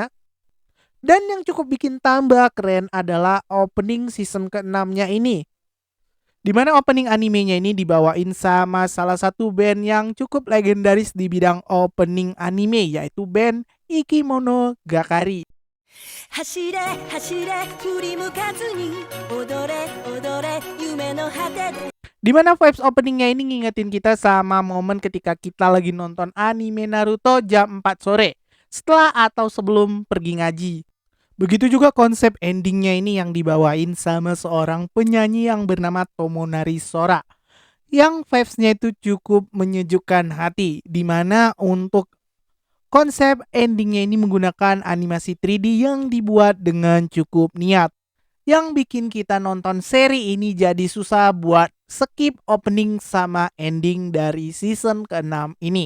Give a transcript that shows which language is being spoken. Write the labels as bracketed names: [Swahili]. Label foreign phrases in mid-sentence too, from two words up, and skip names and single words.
[Indonesian] Dan yang cukup bikin tambah keren adalah [English] opening season [Indonesian] ke-6-nya ini. Dimana opening animenya ini dibawain sama salah satu band yang cukup legendaris di bidang opening anime, yaitu band Ikimonogatari. [Japanese] 走れ走れ振り向かずに踊れ踊れ夢の果てで [Indonesian] Dimana vibes openingnya ini ngingetin kita sama momen ketika kita lagi nonton anime Naruto jam 4 sore setelah atau sebelum pergi ngaji. Begitu juga konsep endingnya ini yang dibawain sama seorang penyanyi yang bernama Tomonari Sora, yang vibes-nya itu cukup menyejukkan hati, dimana untuk konsep endingnya ini menggunakan animasi 3D yang dibuat dengan cukup niat, yang bikin kita nonton seri ini jadi susah buat [English] skip opening [Indonesian] sama ending dari season ke-6 ini.